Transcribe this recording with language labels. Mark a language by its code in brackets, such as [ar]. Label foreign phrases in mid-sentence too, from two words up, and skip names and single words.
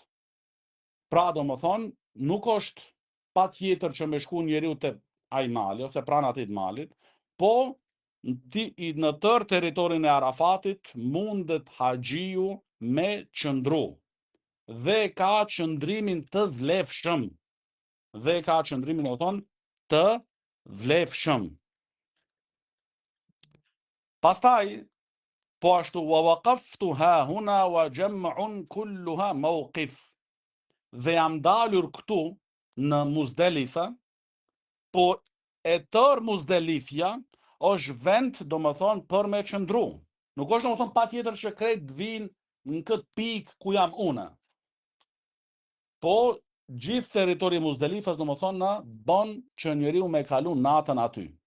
[sq] Pra domethënë nuk është patjetër që me shku njeriu te ai mali ose pranë atij malit, po në tërë territorin e Arafatit mundet haxhiu me qëndru dhe ka qëndrimin të vlefshëm. Pastaj po ashtu [ar] ووقفت ها هنا وجمع كلها موقف. [sq] Dhe jam dalur këtu në Muzdelifa, po e tërë Muzdelifja është vend domethënë për me qëndru. Nuk është domethënë patjetër që krejt vinë në këtë pikë ku jam une. Po gjithë territori i Muzdelifës domethënë bën që njeriu me kalu natën aty.